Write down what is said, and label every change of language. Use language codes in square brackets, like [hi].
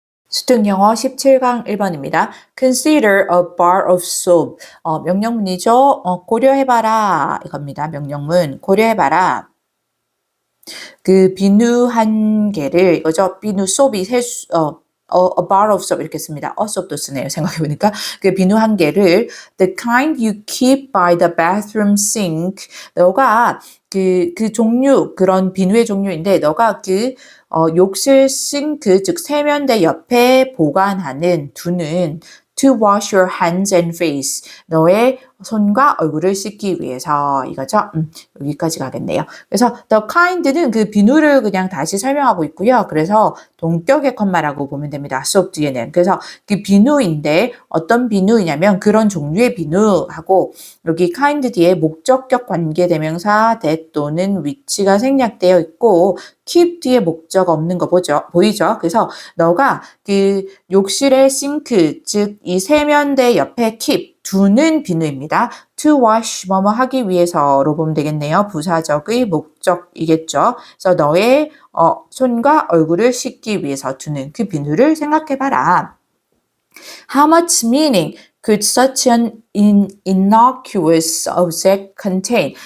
[ko] 수특영어 17강 1번입니다. [en] Consider a bar of soap. [ko] 명령문이죠. 고려해봐라 이겁니다. 명령문 고려해봐라. 그 비누 한 개를 이거죠. 비누 소비 [en] a bar of soap [ko] 이렇게 씁니다. soap도 쓰네요. 생각해보니까 그 비누 한 개를 [en] the kind you keep by the bathroom sink. [ko] 너가 그 종류 그런 비누의 종류인데 너가 그 욕실 싱크 즉 세면대 옆에 두는 [en] to wash your hands and face. [ko] 너의 손과 얼굴을 씻기 위해서 이거죠. 여기까지 가겠네요. 그래서 the kind는 그 비누를 그냥 다시 설명하고 있고요. 그래서 동격의 컴마라고 보면 됩니다. 수업 뒤에는. 그래서 그 비누인데 어떤 비누이냐면 그런 종류의 비누하고 여기 kind 뒤에 목적격 관계대명사 that 또는 위치가 생략되어 있고 keep 뒤에 목적 없는 거 보이죠? 그래서 너가 그 욕실의 싱크 즉 이 세면대 옆에 keep 두는 비누입니다. to wash 뭐뭐 하기 위해서로 보면 되겠네요. 부사적의 목적이겠죠. 그래서 너의 손과 얼굴을 씻기 위해서 두는 그 비누를 생각해봐라. [en] How much meaning? could such an innocuous object contain?